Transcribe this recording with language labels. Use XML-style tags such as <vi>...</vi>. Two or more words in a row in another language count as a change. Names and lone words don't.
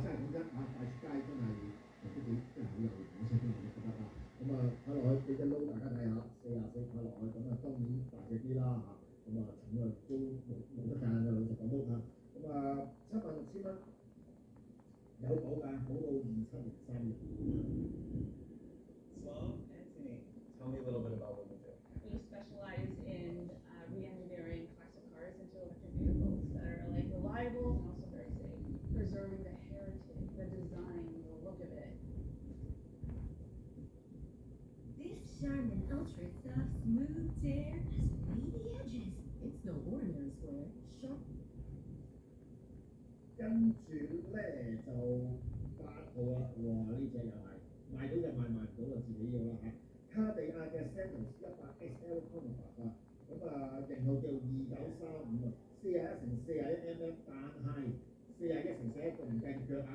<yue>真係講真帶出街真係都幾真係好有型，我先我覺得啊。睇落去俾隻撈大家睇下，44睇落去，當然大隻啲啦嚇。重量都冇得間嘅，老實講都嚇。76,000蚊有保㗎，保到27年3月。</yue> <en>So, Anthony, tell me a little bit about what you do. We specialize in re-engineering classic cars into electric vehicles that are like reliable and also very safe, preserving the heritage, the design, the look of it. This Charmin Ultra Soft Smooth Tear has wavy edges. It's no ordinary square. Sharp.</en> <yue>跟住咧就8號啦，哇！呢隻又係賣到就賣，賣唔到就自己要啦嚇。卡地亞嘅 Santos 100XL Chronograph 型號叫293541乘41mm，但係41乘41個唔計腳啊。</yue>